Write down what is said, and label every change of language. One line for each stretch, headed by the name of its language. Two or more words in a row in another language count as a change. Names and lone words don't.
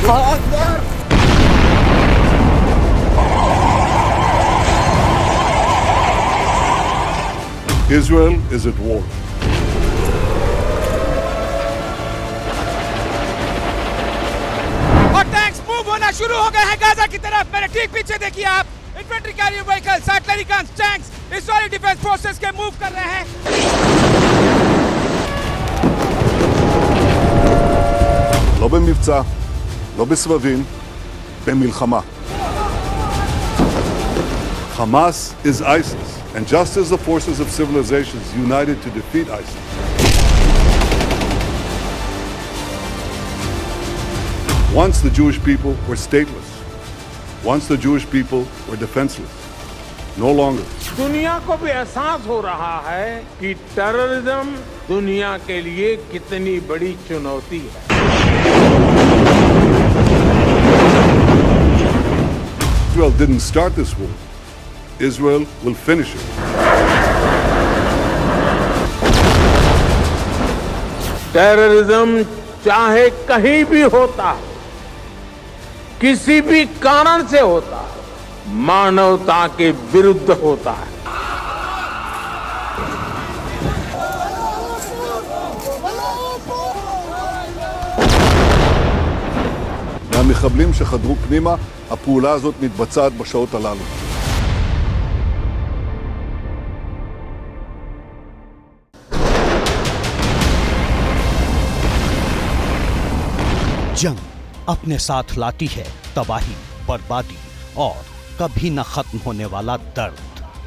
English: Israel is at war.
Hindi: और
English: tanks move
Hindi: होना शुरू हो गए हैं गाजा की तरफ। मेरे ठीक पीछे देखिए आप,
English: infantry carrier vehicles, artillery guns, tanks Israeli Defense Forces
Hindi: के मूव कर रहे हैं।
Hebrew: לא במבצע, לא בסבבים, במלחמה.
English: Hamas is ISIS, and just as the forces of civilizations united to defeat ISIS, once the Jewish people were stateless, once the Jewish people were defenseless, no longer.
Hindi: दुनिया को भी एहसास हो रहा है कि टेररिज्म दुनिया के लिए कितनी बड़ी चुनौती है।
English: Israel didn't start this war. Israel will finish it.
Hindi: टेररिज्म चाहे कहीं भी होता, किसी भी कारण से होता, मानवता के विरुद्ध होता है।
Hebrew: מהמחבלים שחדרו פנימה, הפעולה הזאת מתבצעת בשעות הללו.
Hindi: जंग अपने साथ लाती है तबाही, बर्बादी और कभी न खत्म होने वाला दर्द।